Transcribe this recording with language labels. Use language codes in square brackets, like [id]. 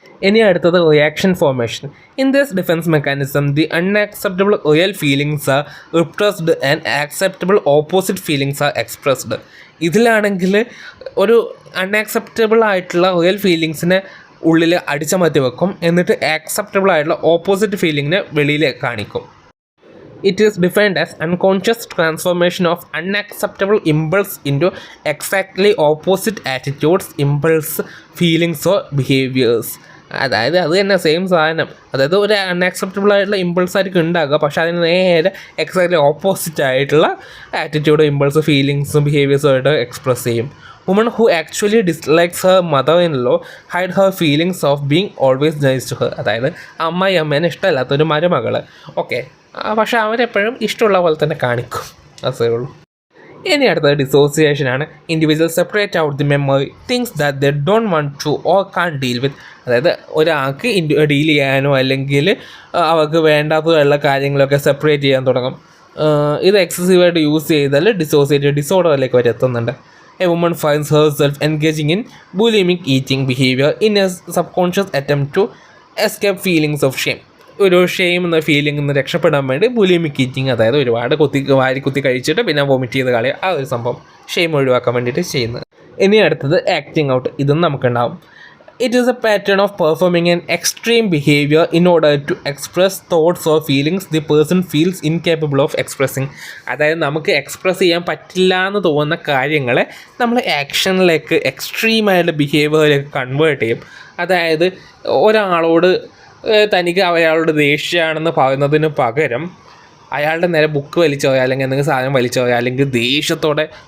[ml] ഇനി അടുത്തത് [en] Reaction formation. In this defence mechanism the unacceptable real feelings are repressed and acceptable opposite feelings are expressed. [ml] ഇതിലാണെങ്കിൽ ഒരു unacceptable ആയിട്ടുള്ള real ഫീലിങ്സിനെ ഉള്ളിൽ അടിച്ചമർത്തി വെക്കും, എന്നിട്ട് ആക്സെപ്റ്റബിൾ ആയിട്ടുള്ള ഓപ്പോസിറ്റ് ഫീലിങ്ങിനെ വെളിയിൽ കാണിക്കും. [en] It is defined as unconscious transformation of unacceptable impulse into exactly opposite attitudes, impulse, feelings or behaviors. [ml] അതായത് അത് തന്നെ സെയിം സാധനം. അതായത് ഒരു അൺആക്സെപ്റ്റബിൾ ആയിട്ടുള്ള ഇമ്പൾസ് ആയിരിക്കും ഉണ്ടാകുക, പക്ഷേ അതിന് നേരെ എക്സാക്ട്ലി ഓപ്പോസിറ്റ് ആയിട്ടുള്ള ആറ്റിറ്റ്യൂഡ്, ഇമ്പൾസ്, ഫീലിങ്സും ബിഹേവിയേഴ്സും ആയിട്ട് എക്സ്പ്രസ് ചെയ്യും. [en] Woman who actually dislikes her mother in law hide her feelings of being always nice to her. [ml] അതായത് അമ്മേനെ ഇഷ്ടമല്ലാത്തൊരു മരുമകൾ, ഓക്കെ, പക്ഷേ അവരെപ്പോഴും ഇഷ്ടമുള്ള പോലെ തന്നെ കാണിക്കും, അതേ ഉള്ളൂ. ഇനി അടുത്തത് ഡിസോസിയേഷനാണ്. [en] Individual separate out the memory things that they don't want to or can deal with. [ml] അതായത് ഒരാൾക്ക് ഡീൽ ചെയ്യാനോ അല്ലെങ്കിൽ അവർക്ക് വേണ്ടാത്തതുള്ള കാര്യങ്ങളൊക്കെ സെപ്പറേറ്റ് ചെയ്യാൻ തുടങ്ങും. ഇത് എക്സസീവായിട്ട് യൂസ് ചെയ്താൽ ഡിസോസിയേറ്റീവ് ഡിസോർഡറിലേക്ക് വരെ എത്തുന്നുണ്ട്. [en] A woman finds herself engaging in bulimic eating behavior in a subconscious attempt to escape feelings of shame. [ml] ഒരു ഷെയിം എന്ന ഫീലിംഗ് നിന്ന് രക്ഷപ്പെടാൻ വേണ്ടി ബുലിമിക് ഈറ്റിംഗ്, അതായത് ഒരുപാട് വാരി കുത്തി കഴിച്ചിട്ട് പിന്നെ വോമിറ്റ് ചെയ്ത് കളയുക, ആ ഒരു സംഭവം ഷെയിം ഒഴിവാക്കാൻ വേണ്ടിയിട്ട് ചെയ്യുന്നത്. ഇനി അടുത്തത് ആക്ടിങ് ഔട്ട്. ഇതും നമുക്കുണ്ടാവും. [en] It is a pattern of performing an extreme behavior in order to express thoughts or feelings the person feels incapable of expressing. [ml] അതായത് നമുക്ക് എക്സ്പ്രസ് ചെയ്യാൻ പറ്റില്ല എന്ന് തോന്നുന്ന കാര്യങ്ങളെ നമ്മൾ ആക്ഷനിലേക്ക് എക്സ്ട്രീമായിട്ട് ബിഹേവിയറിലേക്ക് കൺവേർട്ട് ചെയ്യും. അതായത് ഒരാളോട് തനിക്ക് അയാളോട് ദേഷ്യമാണെന്ന് പറയുന്നതിന് പകരം അയാളുടെ നേരെ ബുക്ക് വലിച്ചു പോയാൽ അല്ലെങ്കിൽ എന്തെങ്കിലും സാധനം വലിച്ചു പോയാൽ അല്ലെങ്കിൽ ദേഷ്യത്തോടെ